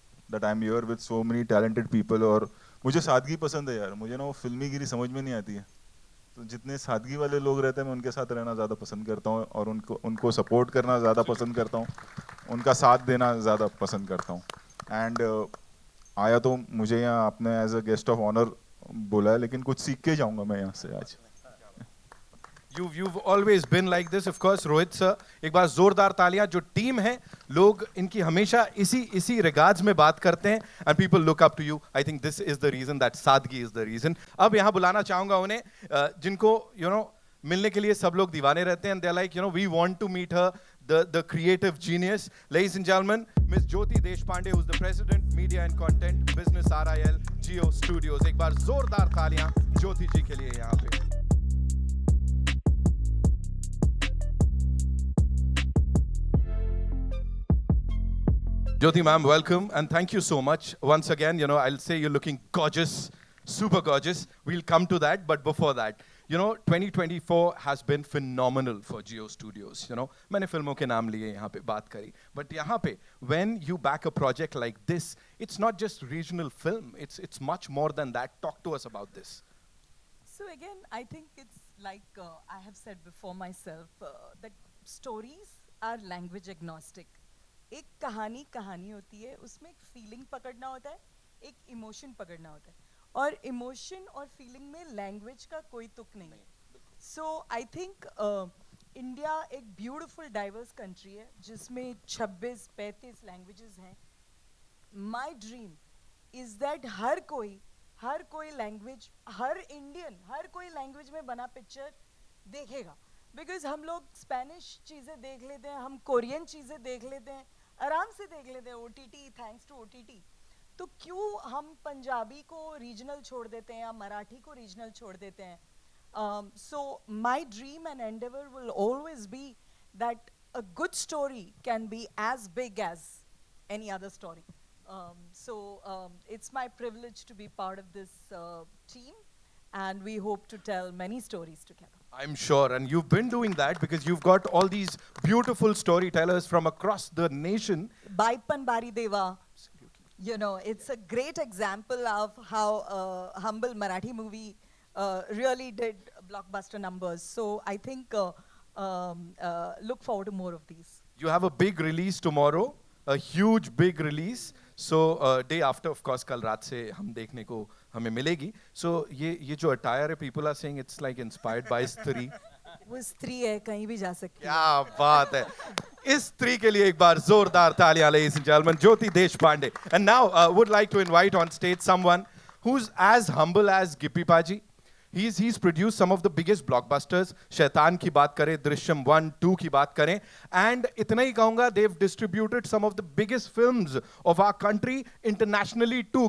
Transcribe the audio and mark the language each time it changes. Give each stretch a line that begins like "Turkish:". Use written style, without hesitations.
English: that I am here with so many talented people
Hindi: और मुझे सादगी पसंद है यार मुझे ना वो फिल्मी गिरी समझ में नहीं आती है तो जितने सादगी वाले लोग रहते हैं मैं उनके साथ रहना ज़्यादा पसंद करता हूँ और उनको सपोर्ट करना ज़्यादा पसंद करता हूँ उनका साथ देना ज़्यादा पसंद करता हूँ एंड आया तो मुझे यहाँ आपने
English: as a guest of honour
Hindi: बोला है लेकिन कुछ सीख के जाऊँगा मैं यहाँ से आज
English: You've always been like this, of course, Rohit sir.
Hindi: एक बार जोरदार तालियां. जो टीम है, लोग इनकी हमेशा इसी रिगार्ड्स में बात करते हैं.
English: And people look up to you. I think this is the reason, that saadgi is the reason.
Hindi: अब यहाँ बुलाना चाहूँगा उन्हें जिनको मिलने के लिए सब लोग दीवाने रहते हैं.
English: And they're like, we want to meet her. the creative genius. Ladies and gentlemen, Miss Jyoti Deshpande, who's the president, media and content, business RIL, Jio Studios.
Hindi: एक बार जोरदार तालियां ज्योति जी के लिए यहाँ पे.
English: Jyoti ma'am, welcome and thank you so much. Once again, I'll say you're looking gorgeous, super gorgeous. We'll come to that, but before that, 2024 has been phenomenal for Jio Studios.
Hindi: मैंने फिल्मों के नाम लिए यहाँ पे बात करी,
English: but
Hindi: यहाँ पे
English: when you back a project like this, it's not just regional film. It's much more than that. Talk to us about this. So again, I think it's like I have said before myself that stories are language agnostic.
Hindi: एक कहानी होती है, उसमें एक feeling पकड़ना होता है, एक इमोशन पकड़ना होता है, और इमोशन और फीलिंग में लैंग्वेज का कोई तुक नहीं है.
English: so I think
Hindi: इंडिया एक ब्यूटीफुल डाइवर्स कंट्री है जिसमें 26-35 लैंग्वेजेस हैं.
English: my dream is that
Hindi: हर कोई लैंग्वेज, हर इंडियन हर कोई लैंग्वेज में बना पिक्चर देखेगा. बिकॉज हम लोग स्पेनिश चीज़ें देख लेते हैं, हम कोरियन चीज़ें देख लेते हैं, आराम से देख लेते हैं OTT,
English: Thanks to OTT.
Hindi: तो क्यों हम पंजाबी को रीजनल छोड़ देते हैं या मराठी को रीजनल छोड़ देते हैं?
English: So my dream and endeavour will always be that a good story can be as big as any other story. So it's my privilege to be part of this team, and we hope to tell many stories together. I'm sure, and you've been doing that because you've got all these beautiful storytellers from across the nation. Baipan Barideva, it's a great example of how Humble Marathi movie really did blockbuster numbers. So I think look forward to more of these. You have a big release tomorrow, a huge big release. So day after, of course,
Hindi: कल रात से हम देखने को हमें मिलेगी.
English: So
Hindi: ये जो
English: attire है, people are saying it's like inspired by Stree.
Hindi: वो स्त्री है, कहीं भी जा सकती है. क्या बात है. इस स्त्री के लिए एक बार जोरदार तालियां,
English: ladies and gentlemen,
Hindi: Jyoti Deshpande.
English: And now would like to invite on stage someone who's as humble as Gippy Paji. He's produced some of the biggest blockbusters.
Hindi: शैतान की बात करें,
English: दृश्यम 1, 2 की बात करें, and
Hindi: इतना ही कहूँगा,
English: they've distributed some of the biggest films of our country internationally too.